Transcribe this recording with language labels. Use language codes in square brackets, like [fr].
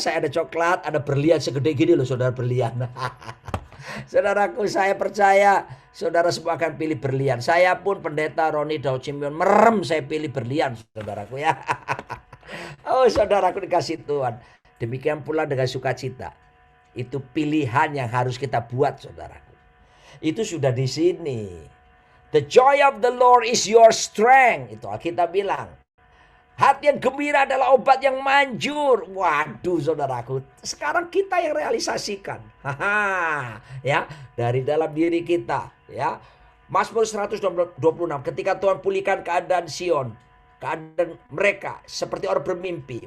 [id] Saya ada coklat, ada berlian segede gini loh, saudara, berlian. Saudaraku, saya percaya saudara semua akan pilih berlian. Saya pun pendeta Roni Daud Simeon merem, saya pilih berlian, saudaraku ya. Oh, saudaraku dikasih Tuhan. Demikian pula dengan sukacita. Itu pilihan yang harus kita buat, saudaraku. Itu sudah di sini. [en] The joy of the Lord is your strength. [id] Itu Alkitab bilang. Hati yang gembira adalah obat yang manjur. Waduh, saudaraku. Sekarang kita yang realisasikan. Ya, dari dalam diri kita. Ya, Mazmur 126. Ketika Tuhan pulihkan keadaan Sion, keadaan mereka seperti orang bermimpi.